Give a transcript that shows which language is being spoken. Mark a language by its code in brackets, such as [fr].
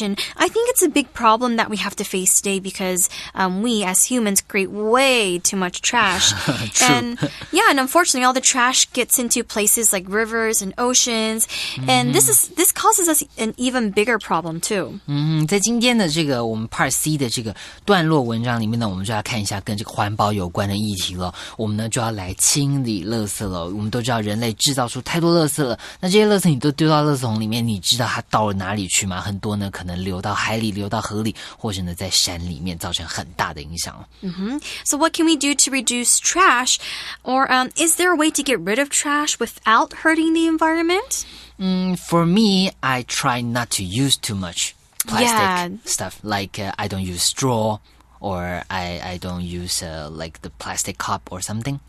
[en] And I think it's a big problem that we have to face today because we as humans create way too much trash. And unfortunately all the trash gets into places like rivers and oceans. And this causes us an even bigger problem too. [zh] 在今天的这个我们 Part C 的这个段落文章里面呢，我们就要看一下跟这个环保有关的议题了。我们呢就要来清理垃圾了。我们都知道人类制造出太多垃圾了，那这些垃圾你都丢到垃圾桶里面，你知道它到了哪里去吗？很多呢可能流到海里，流到河里，或者呢在山里面造成很大的影响。 [en] So what can we do to reduce trash? Or is there a way to get rid of trash without hurting the environment? For me, I try not to use too much plastic stuff. Like I don't use straw, or I don't use like the plastic cup or something.